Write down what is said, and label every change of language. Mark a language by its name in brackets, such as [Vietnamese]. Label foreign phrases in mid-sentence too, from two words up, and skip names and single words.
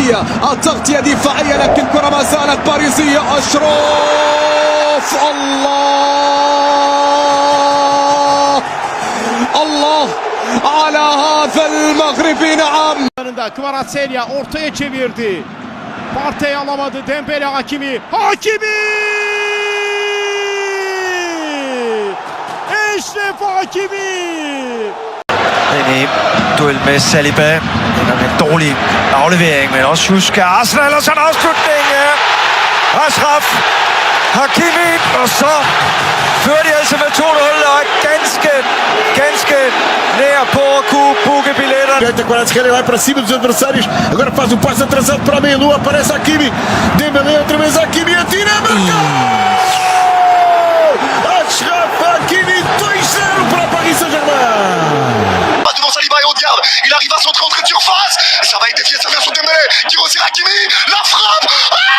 [Arabic] التغطية دفاعية لكن كرة ما زالت باريسية. أشرف الله على هذا المغربي. نعم. [Turkish] Kvaratskhelia ortaya çevirdi. Partey alamadı. Dembele Hakimi. Eşref Hakimi. [Danish] Ind i duel med Saliba. Det er en dårlig aflevering, men også husk Arsenal og så en afslutning. Ashraf Hakimi, og så fører de altså med 2-0 og er ganske nær på at kunne booke billetterne. [Portuguese] Kvaratskhelia vai para cima dos adversários. Agora faz um passe atrasado para a meia-lua. Aparece Hakimi. Dembele outra vez Hakimi. Atira. Achraf Hakimi 2-0 para Paris Saint-Germain. [French] Devant Saliba et Odegaard, il arrive à centrer entrée de surface. Ça va être dévié, ça vient sur Dembélé qui resserre Hakimi. La frappe.